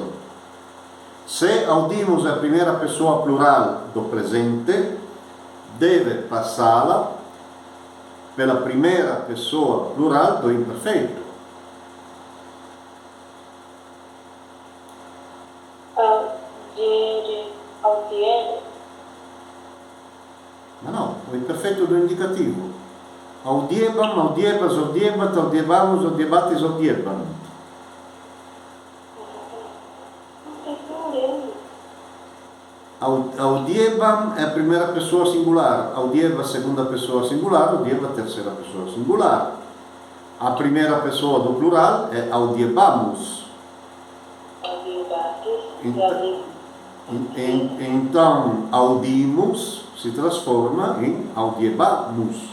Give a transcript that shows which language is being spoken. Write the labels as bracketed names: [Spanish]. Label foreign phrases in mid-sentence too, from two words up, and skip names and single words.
[Portuguese] Se audimos a primeira pessoa plural do presente, deve passá-la pela primeira pessoa plural do imperfeito. [Latin] Audiere. [Portuguese] Ma no, o imperfeito do indicativo. [Latin] Audiebam, audiebas, audiebat, audiebamus, audiebatis, audiebam. [Portuguese] Audiebam é a primeira pessoa singular, audieba segunda pessoa singular, audieba terceira pessoa singular. A primeira pessoa do plural é audiebamus. Então, audimos se transforma em audiebamus.